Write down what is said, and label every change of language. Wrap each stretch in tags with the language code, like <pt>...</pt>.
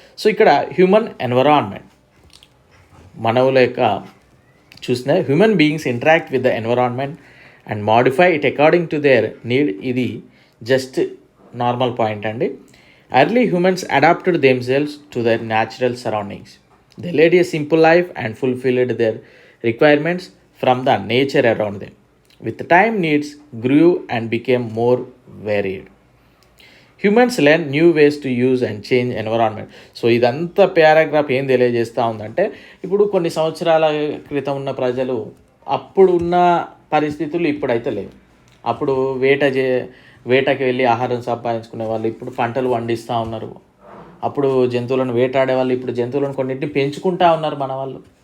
<en>so ఇక్కడ human environment,</en> <te>మానవుల యొక్క చూసిన</te> <en>Human beings interact with the environment and modify it according to their need. ఇది just normal point అండి. Early humans adapted themselves to their natural surroundings. They led a simple life and fulfilled their requirements from the nature around them. With time, needs grew and became more varied. Humans learn new ways to use and change environment.</en> <te>So ఇదంతా paragraph ఏం తెలియజేస్తూ ఉందంటే, ఇప్పుడు కొన్ని సంవత్సరాల క్రితం ఉన్న ప్రజలు అప్పుడు ఉన్న పరిస్థితులు ఇప్పుడైతే లేవు. అప్పుడు వేటకి వెళ్ళి ఆహారం సంపాదించుకునే వాళ్ళు ఇప్పుడు పంటలు పండిస్తూ ఉన్నారు. అప్పుడు జంతువులను వేటాడే వాళ్ళు ఇప్పుడు జంతువులను కొన్నింటిని పెంచుకుంటూ ఉన్నారు మన వాళ్ళు.</te>